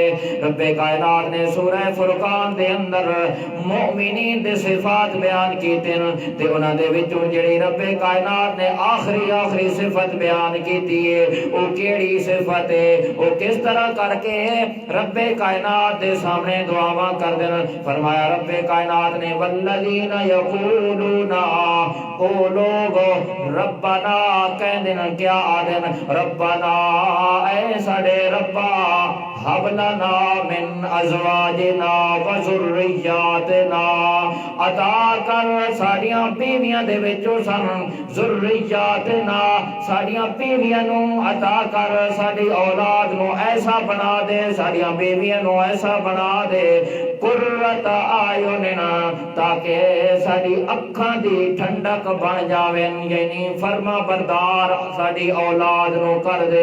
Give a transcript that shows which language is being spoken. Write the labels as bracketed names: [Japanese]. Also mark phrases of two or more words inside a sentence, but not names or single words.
[Punjabi] ربِ کائنات نے سورہ فرقان دے اندر مومنین دے صفات بیان کیتے نیں تے اوہناں دے وچوں جیہڑی ربِ کائنات نے آخری صفت بیان کیتی ہے او کیہڑی صفت ہے، او کس طرح کر کے ربِ کائنات دے سامنے دعاواں کر دین. فرمایا ربِ کائنات نے [Arabic] والذين يقولون, [Punjabi] او لوک ربنا کہندے نیں کیا آدن ربنا اے ساڈے रब्बा [Arabic] هب لنا من أزواجنا وذرياتنا, [Punjabi] عطا کر ساڈیاں بیویاں دے وچوں سانوں ذریاتنا ساڈیاں بیویاں نوں عطا کر، ساڈی اولاد نوں ایسا بنا دے، ساڈیاں بیویاں نوں ایسا بنا دے [Arabic] قرة أعين, [Punjabi] تاکہ ساڈی اکھاں دی ٹھنڈک بن جاوے، یعنی فرماں بردار ساڈی اولاد نوں کر دے.